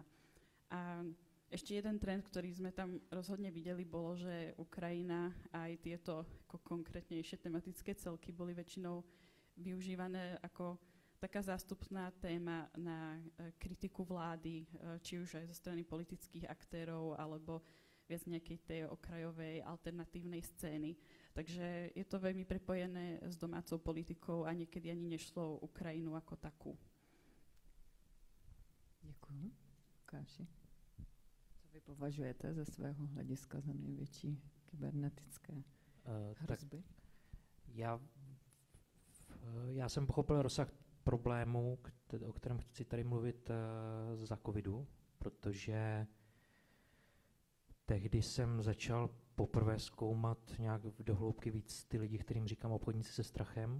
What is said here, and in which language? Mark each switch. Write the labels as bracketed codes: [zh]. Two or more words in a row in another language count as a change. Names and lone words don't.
[sk] A ešte jeden trend, ktorý sme tam rozhodne videli, bolo, že Ukrajina a aj tieto ako konkrétnejšie tematické celky boli väčšinou využívané ako taká zástupná téma na kritiku vlády, či už aj zo strany politických aktérov, alebo viac nejakej tej okrajovej alternatívnej scény. Takže je to veľmi prepojené s domácou politikou a niekedy ani nešlo o Ukrajinu ako takú. [cs] Děkuji. Káši, co vy považujete ze svého hlediska za největší kybernetické hrozby? Já jsem pochopil rozsah problému, o kterém chci tady mluvit za covidu, protože tehdy jsem začal poprvé zkoumat nějak do hloubky víc ty lidi, kterým říkám obchodníci se strachem.